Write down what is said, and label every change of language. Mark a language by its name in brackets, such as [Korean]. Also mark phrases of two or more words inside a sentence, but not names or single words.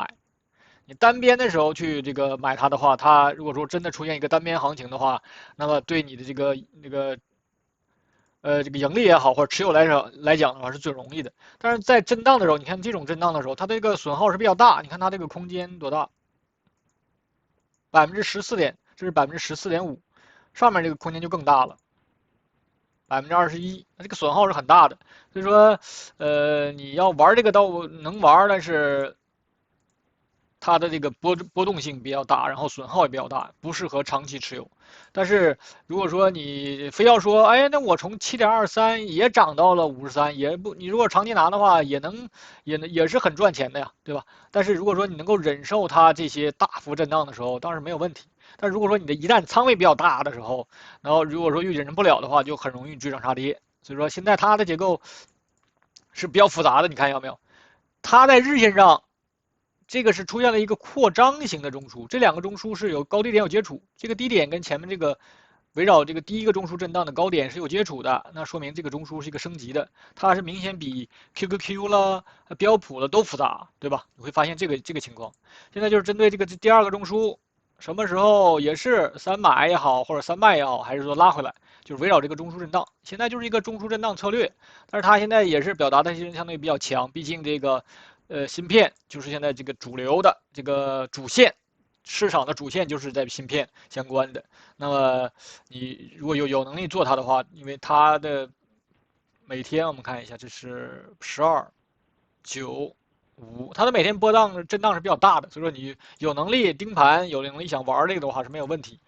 [Chinese] 你單邊的時候去這個買它的話，它如果說真的出現一個單邊行情的話，那麼對你的這個這個盈利也好，或者持有來講的話是最容易的。但是在震盪的時候，你看這種震盪的時候，它這個損耗是比較大。你看它這個空間多大？14點，這是14.5%，上面這個空間就更大了，21%，那這個損耗是很大的。所以說，你要玩這個倒能玩，但是它的這個波動性比較大，然後損耗也比較大，不適合長期持有。但是如果說你非要說，哎，那我從7.23也漲到了53，也不，你如果長期拿的話，也是很賺錢的呀，對吧？但是如果說你能夠忍受它這些大幅震盪的時候，當然沒有問題。但如果說你的一旦倉位比較大的時候，然後如果說又忍受不了的話，就很容易追漲殺跌。所以說現在它的結構是比較複雜的，你看到沒有？它在日線上。這個是出現了一個擴張型的中樞，這2個中樞是有高低點有接觸，這個低點跟前面這個圍繞這個第一個中樞震盪的高點是有接觸的，那說明這個中樞是一個升級的，它是明顯比 QQQ 啦、標普了都複雜，對吧？你會發現這個情況。現在就是針對這個第2個中樞，什麼時候也是3買也好，或者3賣也好，還是說拉回來， 就是圍繞這個中枢震盪。現在就是一個中樞震盪策略，但是它現在也是表達的相對比較強，畢竟這個芯片就是现在这个主流的这个主线。市场的主线就是在芯片相關的，那麼你如果有能力做它的話，因為它的每天我們看一下，這是12、9、5，它的每天波動震盪是比較大的，所以說你有能力盯盤，有能力想玩這個的話是沒有問題。